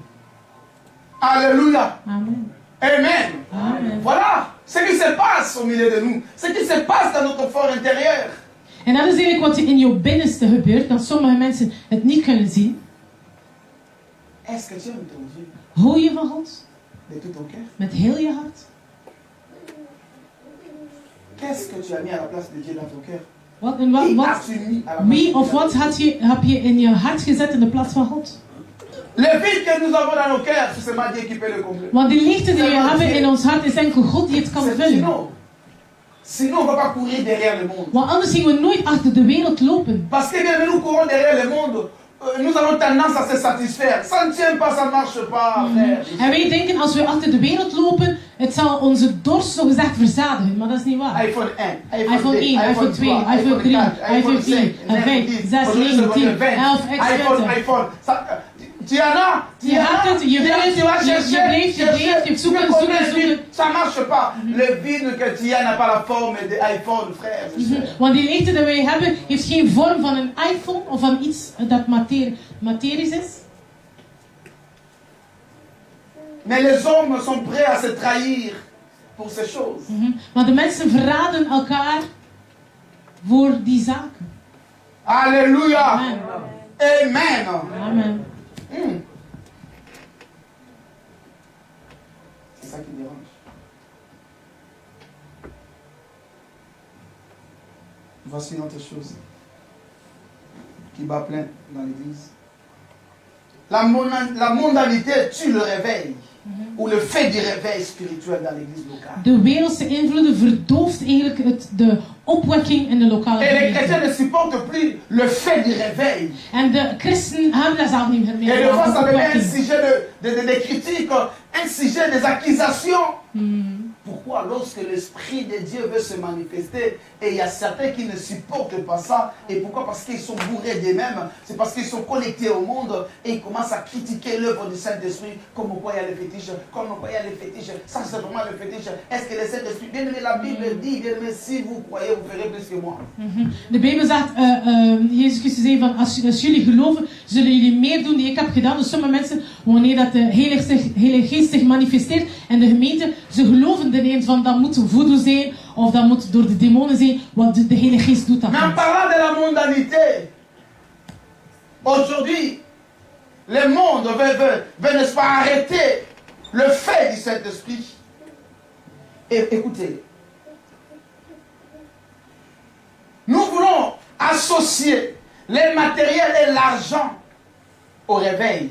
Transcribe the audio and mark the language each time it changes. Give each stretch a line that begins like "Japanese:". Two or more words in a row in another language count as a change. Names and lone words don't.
French: Alléluia. Amen. Amen. Amen. Voilà ce qui se passe au milieu de nous. Ce qui se passe dans notre fort intérieur.
Dutch: En dat is eigenlijk wat in jouw binnenste gebeurt, dat sommige mensen het niet kunnen zien.
French: Est-ce que tu aimes ton Dieu
Dutch: Hou je van God?
French: de tout ton cœur?
Dutch: Met heel je hart.
French: Qu'est-ce que tu as mis à la place de Dieu dans ton cœur?
Dutch: Wat,
French: Qui as-tu mis à la place
Dutch: wie
French: de
Dutch: of
French: Dieu?
Dutch: wat heb je in je hart gezet in de plaats van God?
French: Le vide que nous avons dans nos cœurs, c'est seulement Dieu qui peut le combler.
Dutch: Want die leegte die we hebben in ons hart is enkel God die het kan vullen.
French: Sinon, on ne va pas courir derrière le monde.
Dutch: Want anders zien we nooit achter de wereld lopen.
French: Parce que bien, nous courons derrière le monde. Nous avons tendance à se satisfaire. Ça ne tient pas, ça ne marche pas, frère.
Dutch: En wij denken als we achter de wereld lopen, het zal onze dorst zogezegd verzadigen. Maar dat is niet waar. iPhone 1, iPhone 1, iPhone 2, iPhone 3, iPhone 4, 5, 6, 9, 10, 11,
French: iPhone. Tu en as,
Dutch: Je hebt het, je wil het, je blijft, je blijft zoeken.
French: Ça ne marche pas. Le vide que tu as n'a pas la forme d'iPhone, frère.
Dutch: Want die leegte die wij hebben, heeft geen vorm van een iPhone of van iets dat materisch is.
French: Mais les hommes sont prêts à se trahir pour ces choses.
Dutch: Maar de mensen verraden elkaar voor die zaken.
French: Alléluia. Amen. Amen. Amen. C'est ça qui dérange. Voici une autre chose qui bat plein dans l'église. La mondanité tue le réveil ou le fait du réveil spirituel dans l'église locale.
Dutch: De wereldse invloeden verdooft eigenlijk de opwekking in de lokale
French: Et les
Dutch: gemeente.
French: chrétiens ne supportent plus le fait du réveil.
Dutch: En de christenen hebben dat zelf niet meer.
French: Et des fois, ça devient un
Dutch: opwekking.
French: sujet de critiques, un sujet des accusations. Pourquoi, lorsque l'Esprit de Dieu veut se manifester, et il y a certains qui ne supportent pas ça, et pourquoi? Parce qu'ils sont bourrés d'eux-mêmes, c'est parce qu'ils sont connectés au monde, et ils commencent à critiquer l'œuvre du Saint-Esprit, comme quoi il y a les fétiches, comme quoi il y a les fétiches, ça c'est vraiment le fétiche, est-ce que le Saint-Esprit, bien aimé, la Bible dit, bien aimé, si vous croyez, vous ferez plus que moi.
Dutch: De Bijbel zegt, Jezus Christus zei van, als jullie geloven, zullen jullie meer doen die ik heb gedaan. Dus sommige mensen, wanneer dat de Heilige Geest zich manifesteert, en de gemeente, ze geloven erin van, dat moet voodoo zijn, of dat moet door de demonen zijn, want de Heilige Geest doet dat.
French: Mais en parlant de la mondanité, aujourd'hui, le monde veut n'est-ce pas, arrêter le fait du Saint-Esprit. Et écoutez, nous voulons associer les matériels et l'argent au réveil.